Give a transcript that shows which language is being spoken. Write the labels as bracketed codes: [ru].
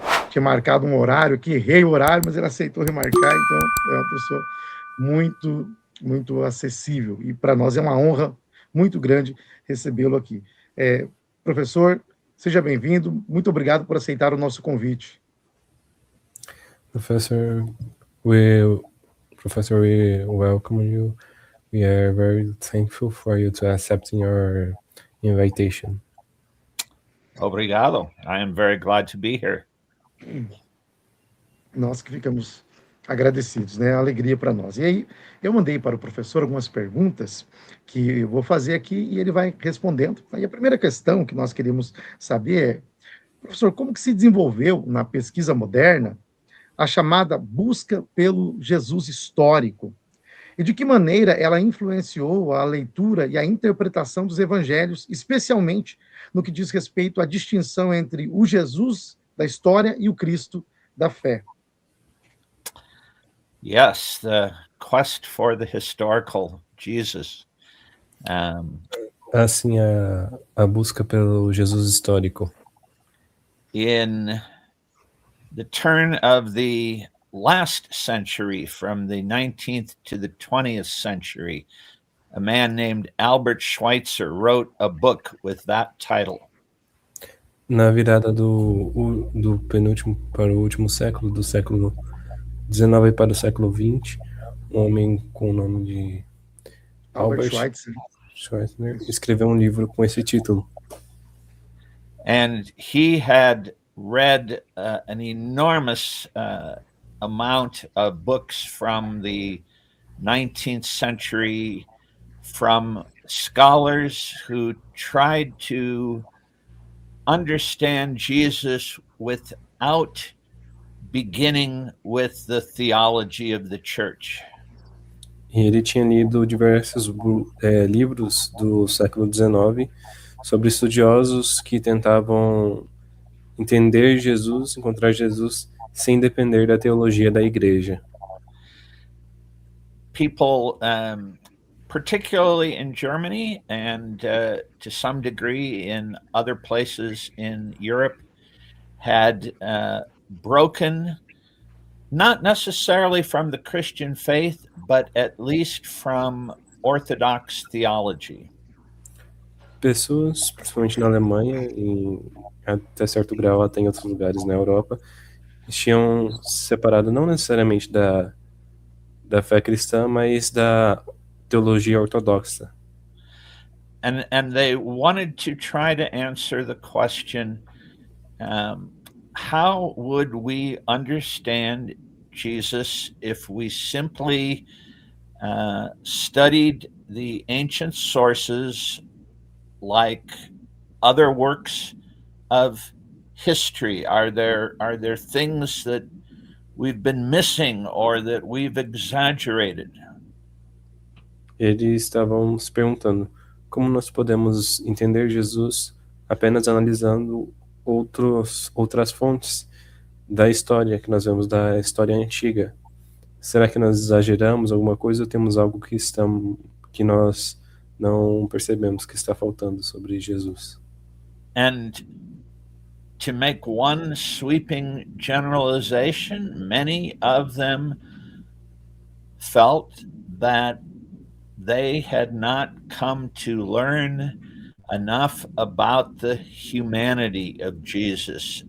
[pt] tinha marcado um horário aqui, errei o horário, mas ele aceitou remarcar, então é uma pessoa muito acessível, e para nós é uma honra muito grande recebê-lo aqui. Professor, seja bem-vindo, muito obrigado por aceitar o nosso convite. [en] Professor, we welcome you. We are very thankful for you to accepting our invitation. [pt] Obrigado. [en] I am very glad to be here. [pt] Nós que ficamos agradecidos, né? Alegria para nós. E aí, eu mandei para o professor algumas perguntas que eu vou fazer aqui e ele vai respondendo. Aí a primeira questão que nós queríamos saber é, professor, como que se desenvolveu na pesquisa moderna a chamada busca pelo Jesus histórico? E de que maneira ela influenciou a leitura e a interpretação dos evangelhos, especialmente no que diz respeito à distinção entre o Jesus da história e o Cristo da fé? [en] Yes, the quest for the historical Jesus. [pt] Assim, a busca pelo Jesus histórico. [en] In the turn of the last century, from the 19th to the 20th century, a man named Albert Schweitzer wrote a book with that title. [pt] Na virada do penúltimo para o último século, do século XIX para o século XX, um homem com o nome de Albert Schweitzer escreveu um livro com esse título. [en] And he had read an enormous amount of books from the 19th century from scholars who tried to understand Jesus without beginning with the theology of the church. [pt] E ele tinha lido diversos livros do século XIX sobre estudiosos que tentavam entender Jesus, encontrar Jesus, sem depender da teologia da igreja. [en] People, particularly in Germany and to some degree in other places in Europe, had broken, not necessarily from the Christian faith, but at least from Orthodox theology. [pt] Pessoas, principalmente na Alemanha e até certo grau até em outros lugares na Europa, tinham separado não necessariamente da fé cristã, mas da teologia ortodoxa. [en] And they wanted to try to answer the question, how would we understand Jesus if we simply studied the ancient sources like other works of history? Are there things that we've been missing or that we've exaggerated? [pt] Eles estavam se perguntando como nós podemos entender Jesus apenas analisando outras fontes da história que nós vemos da história antiga. Será que nós exageramos alguma coisa ou temos algo que nós não percebemos que está faltando sobre Jesus? [en] And to make one sweeping generalization, many of them felt that they had not come to learn enough about the humanity of Jesus.